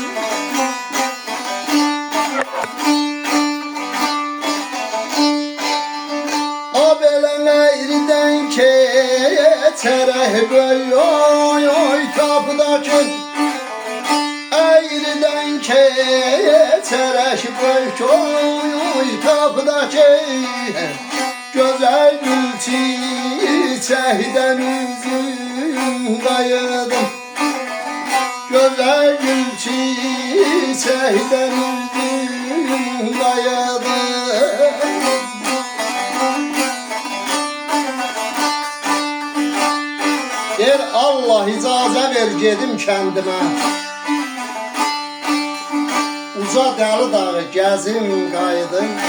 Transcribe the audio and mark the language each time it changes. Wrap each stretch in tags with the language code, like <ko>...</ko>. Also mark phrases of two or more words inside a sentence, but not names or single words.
<tr>O belen eğriden keçerek böyle oy oy tapıdaki eğriden keçerek böyle oy oy tapıdaki güzel gül çiçekten üzüm kayırdım. Güzel gül çiçekten üzüm kayırdım.</tr> <az>Der Allah icazə ver gedim kəndimə. Uca dəli dağı gəzim qayıdım.</az>